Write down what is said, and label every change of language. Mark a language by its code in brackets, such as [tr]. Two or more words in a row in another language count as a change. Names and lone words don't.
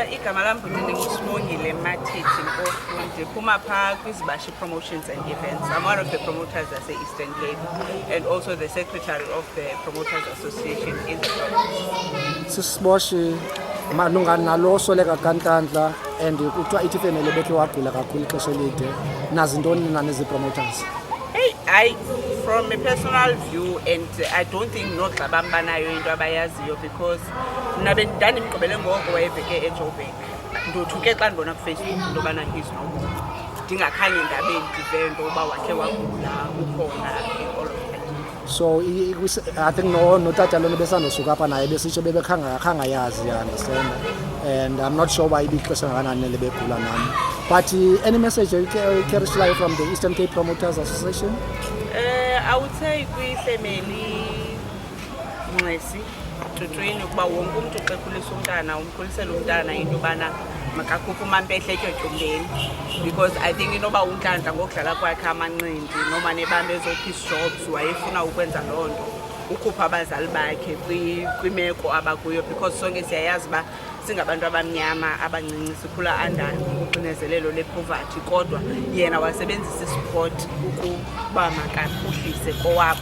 [xh] igama lami Sibongile Mathithi Mpofu ndiphuma phaa kwiZibashi Promotions and Events. [en] I'm one of the promoters at the Eastern Cape and also the secretary of the Promoters Association in the province. [xh] Sisiboshi malunga nalo Soleka kaNhlanhla and kuthiwa ithi family bethu wagula kakhulu ixesha elide nazintoni na nezi promoters. [en] From a personal view, and I don't think [xh] noxa bambanayo into abayaziyo because mna bendandimgqibele ngoko wayebheke eJoburg ndothuke xa ndibona kuFacebook into yobana [en] he's no [xh] ndingakhange ndabe ndive into yoba wakhe wagula ukhona [en] all of that. So I think [xh] no tata lona besandosuka apha naye besitsho bebekhanga yazi, [en] you understand, and I'm not sure why [xh] ibixesha kanani lebegula nam. [en] But any message you carry from the Eastern Cape Promoters Association? I would say [xh] kwi-family Mncesi Tutwini ukuba wonke umuntu oxekhulisa umntana umkhulisela umntana into yobana makakhuphe uMampehle etyotyumbeni, [en] because I think [xh] inoba uNhlanhla ngokudlala kwakhe amanqindi noma nebambe ezo-peace jobs wayefuna ukwenza loo nto ukhupha abazali bakhe kwimeko abakuyo, because sonke siyayazi uba singabantu abamnyama abancinci sikhula under uxinezelelo lepoverty, kodwa yena wasebenzisa isport ukuba makaphuhlise kowabo.